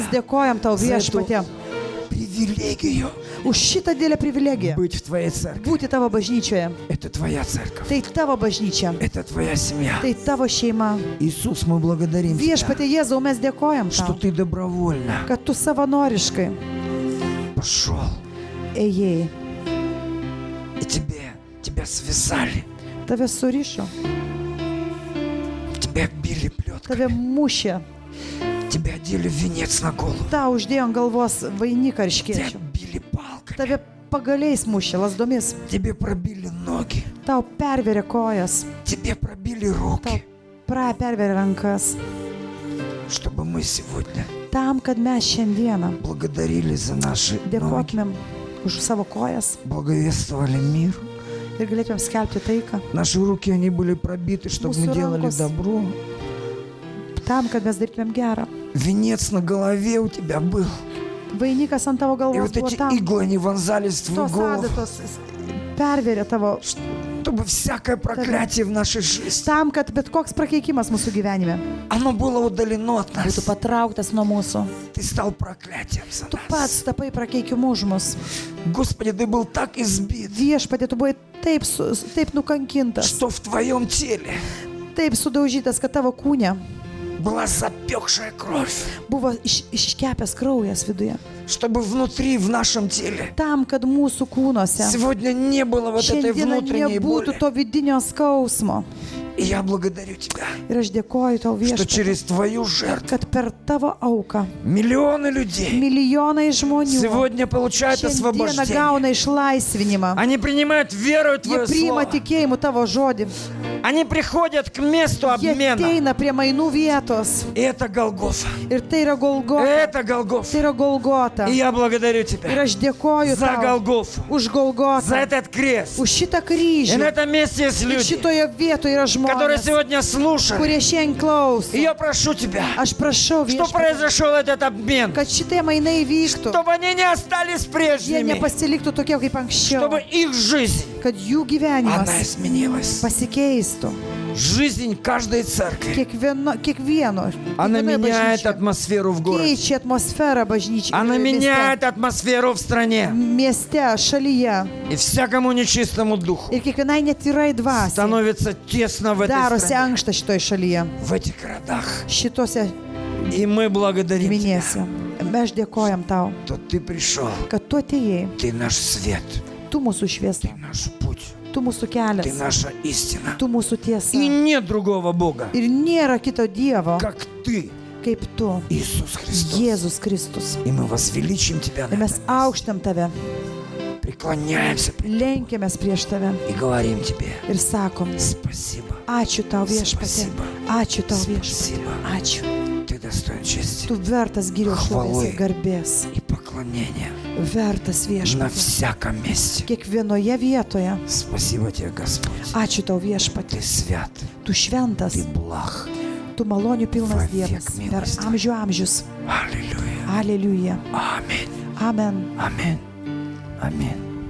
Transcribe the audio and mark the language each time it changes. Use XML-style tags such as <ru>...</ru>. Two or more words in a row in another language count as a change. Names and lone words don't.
<lt>Mes dėkojam tau</lt> <ru>за эту</ru> <lt>viešpatie</lt> <ru>привилегию</ru> <lt>už šitą didelę privilegiją</lt> <ru>быть в Твоей церкви.</ru> <lt>būti tavo bažnyčioje.</lt> <ru>Это Твоя церковь,</ru> <lt>Tai tavo bažnyčia,</lt> <ru>это Твоя семья.</ru> <lt>tai tavo šeima.</lt> <ru>Иисус, мы благодарим Тебя,</ru> <lt>Viešpatie Jėzau, mes dėkojam</lt> <ru>что</ru> <lt>tau,</lt> <ru>Ты добровольно</ru> <lt>kad tu savanoriškai</lt> <ru>пошел,</ru> <lt>ėjai,</lt> <ru>и Тебя связали,</ru> <lt>tave surišo,</lt> <ru>Тебя били плеткой,</ru> <lt>tave mušė,</lt> <ru>Тебя одели в венец на голову,</ru> <lt>tau uždėjo ant galvos vainiką ir</lt> <ru>Тебя</ru> <lt>škėčių,</lt> <ru>били палками,</ru> <lt>tave pagaliais mušė, lasdomis,</lt> <ru>Тебе пробили ноги,</ru> <lt>tau perverė kojas,</lt> <ru>Тебе пробили</ru> <lt>tau</lt> <ru>руки,</ru> <lt>perverė rankas,</lt> <ru>чтобы мы сегодня</ru> <lt>tam, kad mes šiandieną</lt> <ru>благодарили за наши ноги,</ru> <lt>dėkotumėm už savo kojas</lt> <ru>благовествовали мир.</ru> <lt>ir galėtumėm skelbti taiką,</lt> <ru>Наши руки, они были пробиты, чтобы мы</ru> <lt>Mūsų</lt> <ru>делали</ru> <lt>rankos-</lt> <ru>добро.</ru> <lt>tam, kad mes darytumėm gerą.</lt> <ru>Венец на голове у тебя был.</ru> <lt>Vainikas ant tavo</lt> <ru>И</ru> <lt>galvos</lt> <ru>вот</ru> <lt>buvo</lt> <ru>эти</ru> <lt>tam,</lt> <ru>иглы, они вонзались в твою</ru> <lt>tos</lt> <ru>голову,</ru> <lt>adatos perverė tavo,</lt> <ru>чтобы всякое проклятие в нашей жизни,</ru> <lt>tam, kad bet koks prakeikimas mūsų gyvenime</lt> <ru>оно было удалено от нас.</ru> <lt>būtų patrauktas nuo mūsų.</lt> <ru>Ты стал проклятием за</ru> <lt>Tu</lt> <ru>нас.</ru> <lt>pats tapai prakeikimu už mus.</lt> <ru>Господи, ты был так избит,</ru> <lt>Viešpatie, tu buvai taip nukankintas,</lt> <ru>что в твоем теле</ru> <lt>taip sudaužytas, kad tavo kūne</lt> <ru>была запекшая кровь,</ru> <lt>buvo iškepęs kraujas viduje.</lt> <ru>чтобы внутри, в нашем теле,</ru> <lt>Tam, kad mūsų kūnuose</lt> <ru>сегодня не было вот этой</ru> <lt>šiandieną</lt> <ru>внутренней боли.</ru> <lt>nebūtų to vidinio skausmo.</lt> <ru>И я благодарю Тебя,</ru> <lt>Ir aš dėkoju tau</lt> <ru>что</ru> <lt>viešpatie,</lt> <ru>через Твою жертву</ru> <lt>kad per tavo auką</lt> <ru>миллионы людей</ru> <lt>milijonai žmonių</lt> <ru>сегодня получают</ru> <lt>šiandieną</lt> <ru>освобождение.</ru> <lt>gauna išlaisvinimą.</lt> <ru>Они принимают веру в</ru> <lt>Jie</lt> <ru>Твое</ru> <lt>priima</lt> <ru>Слово.</ru> <lt>tikėjimu tavo žodį.</lt> <ru>Они приходят к месту</ru> <lt>Jie</lt> <ru>обмена.</ru> <lt>ateina prie mainų vietos.</lt> <ru>И это Голгофа.</ru> <lt>Ir tai yra Golgota.</lt> <ru>Это</ru> <lt>Tai</lt> <ru>Голгофа.</ru> <lt>yra Golgota.</lt> <ru>И я благодарю</ru> <lt>Ir</lt> <ru>Тебя</ru> <lt>aš dėkoju</lt> <ru>за</ru> <lt>tau</lt> <ru>Голгофу,</ru> <lt>už</lt> <ru>за</ru> <lt>Golgotą,</lt> <ru>этот крест.</ru> <lt>už šitą</lt> <ru>И</ru> <lt>kryžių.</lt> <ru>на этом месте есть</ru> <lt>Ir</lt> <ru>люди,</ru> <lt>šitoje vietoje yra</lt> <ru>которые</ru> <lt>žmonės,</lt> <ru>сегодня слушают.</ru> <lt>kurie šiandien</lt> <ru>И</ru> <lt>klauso.</lt> <ru>я прошу Тебя,</ru> <lt>Aš prašau</lt> <ru>что</ru> <lt>viešpatie,</lt> <ru>произошел этот обмен,</ru> <lt>kad šitie mainai vyktų.</lt> <ru>чтобы они не остались</ru> <lt>Jie</lt> <ru>прежними,</ru> <lt>nepasiliktų tokie kaip anksčiau.</lt> <ru>чтобы их жизнь,</ru> <lt>Kad jų</lt> <ru>она</ru> <lt>gyvenimas</lt> <ru>изменилась.</ru> <lt>pasikeistų.</lt> <ru>Жизнь каждой церкви,</ru> <lt>Kiekvieno.</lt> <ru>она</ru> <lt>kiekvienoje</lt> <ru>меняет</ru> <lt>bažnyčioje.</lt> <ru>атмосферу в городе.</ru> <lt>Keičia atmosferą bažnyčiai.</lt> <ru>Она меняет атмосферу в стране.</ru> <lt>Mieste, šalyje.</lt> <ru>И всякому нечистому духу</ru> <lt>Ir kiekvienai netyrai dvasiai</lt> <ru>становится тесно в этой</ru> <lt>darosi</lt> <ru>стране,</ru> <lt>ankšta šitoje šalyje.</lt> <ru>в этих городах.</ru> <lt>Šitose</lt> <ru>И мы благодарим Тебя,</ru> <lt>giminėse. Mes dėkojam tau,</lt> <ru>что Ты пришел,</ru> <lt>kad tu atėjai,</lt> <ru>Ты наш свет,</ru> <lt>tu mūsų šviesa,</lt> <ru>Ты наш путь,</ru> <lt>tu mūsų</lt> <ru>Ты</ru> <lt>kelias,</lt> <ru>наша истина.</ru> <lt>tu mūsų tiesa.</lt> <ru>И нет другого Бога,</ru> <lt>Ir nėra kito Dievo,</lt> <ru>как Ты,</ru> <lt>kaip tu,</lt> <ru>Иисус Христос.</ru> <lt>Jėzus Kristus.</lt> <ru>И мы возвеличим Тебя</ru> <lt>Ir</lt> <ru>на</ru> <lt>mes</lt> <ru>этом месте.</ru> <lt>aukštam tave,</lt> <ru>Преклоняемся</ru> <lt>lenkiamės prieš tave</lt> <ru>и говорим Тебе</ru> <lt>ir sakom,</lt> <ru>спасибо.</ru> <lt>ačiū tau viešpatie,</lt> <ru>Спасибо.</ru> <lt>ačiū tau viešpatie,</lt> <ru>Спасибо.</ru> <lt>ačiū.</lt> <ru>Ты достоин чести</ru> <lt>Tu vertas gyrios šlovės ir garbės,</lt> <ru>и поклонения</ru> <lt>vertas</lt> <ru>на</ru> <lt>viešpatie.</lt> <ru>всяком месте.</ru> <lt>Kiekvienoje vietoje.</lt> <ru>Спасибо Тебе, Господь.</ru> <lt>Ačiū tau viešpatie.</lt> <ru>Ты свят,</ru> <lt>Tu šventas,</lt> <ru>Ты благ.</ru> <lt>tu malonių pilnas Vavėk Dievas per</lt> <ru>milostiv.</ru> <lt>amžių amžius.</lt> <ru>Аллилуйя.</ru> <lt>Aleliuja.</lt> <ru>Аминь.</ru> <lt>Amen.</lt> <ru>Аминь. Аминь.</ru>